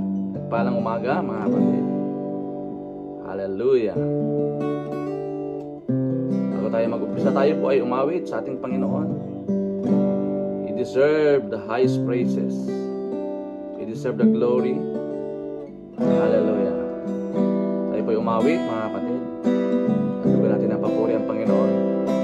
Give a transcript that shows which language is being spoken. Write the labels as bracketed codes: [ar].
[tl] Nagpalang umaga mga kapatid. Hallelujah. Bago tayo mag-umpisa, tayo po ay umawit sa ating Panginoon. [en] He deserves the highest praises. He deserves the glory. Hallelujah. [tl] Tayo po ay umawit mga kapatid. At gawin natin ang papuri ang Panginoon.